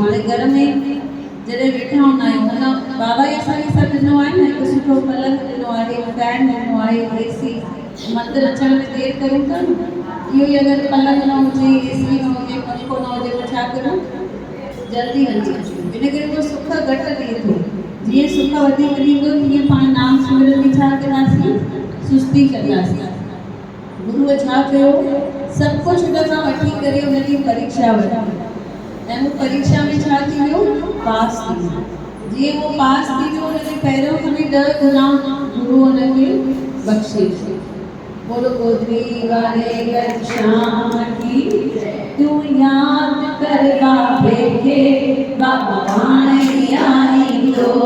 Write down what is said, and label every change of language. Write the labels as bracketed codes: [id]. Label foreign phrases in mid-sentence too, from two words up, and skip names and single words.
[sd] हाणे घर में जॾहिं वेठा हूंदा आहियूं हुन बाबा ई असांखे सभु ॾिनो आहे न हिकु सुठो पलंग ॾिनो आहे फैन ॾिनो आहे एसी मंदिर अचण में देरि कयूं था न इहो ई अगरि पलंग न हुजे एसी न हुजे पंखो न हुजे त छा करूं जल्दी हली अचूं इन करे उहो सुख घटि ॾिए थो जीअं सुख वधीक ॾींदो तीअं पाण नाम सिमरन में छा कंदासीं सुस्ती कंदासीं। गुरुअ छा कयो सभु कुझु हुन खां वठी करे हुनजी परीक्षा वरिती ऐं उहो परीक्षा में छा थी वियो पास थी वियो जीअं उहो पास थी वियो हुनखे पहिरियों खां बि 10 गुना गुरु हुनखे बख़्शे बोलो गोदरी वारे घर [hi] श्याम की तू याद कर बाबे के बाबा पाणे आई